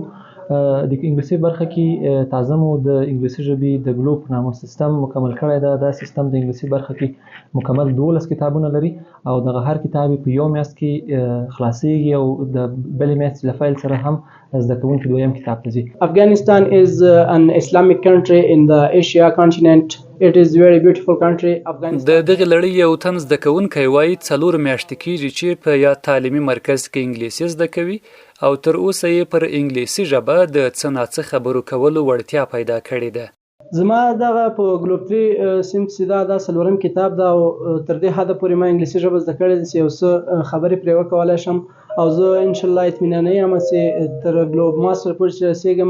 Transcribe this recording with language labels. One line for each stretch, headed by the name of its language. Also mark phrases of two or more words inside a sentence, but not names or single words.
Pashto: د انګلیسي برخه کې تازه مو د انګلیسي ژبې د ګلوب په نامه سیستم مکمل کړی دی. دا سیستم د انګلیسي برخه کې مکمل 12 کتابونه لري او دغه هر کتاب په یو میاشت کې خلاصیږي او د بلې میاشتې له فایل سره هم زده کوونکي دویم کتاب ته ځي.
English: Afghanistan is an Islamic country in the Asia continent. It is very beautiful country.
Pashto: د دغه لړۍ یو تن زده کوونکی وایي 4 میاشتې کېږي چې په یا تعلیمي مرکز کې انګلیسي زده کوي او تر اوسه یې پر انګلیسي ژبه د څه ناڅه خبرو کولو وړتیا پیدا کړې ده. زما دغه په ګلوب 3 صنف چې دا څلورم کتاب ده او تر دې حده پورې ما انګلیسي ژبه زده کړې ده چې یو څه خبرې پرې وکولی شم او زه انشاءالله اطمیناني یم چې تر ګلوب ماسټر پورې چې رسېږم.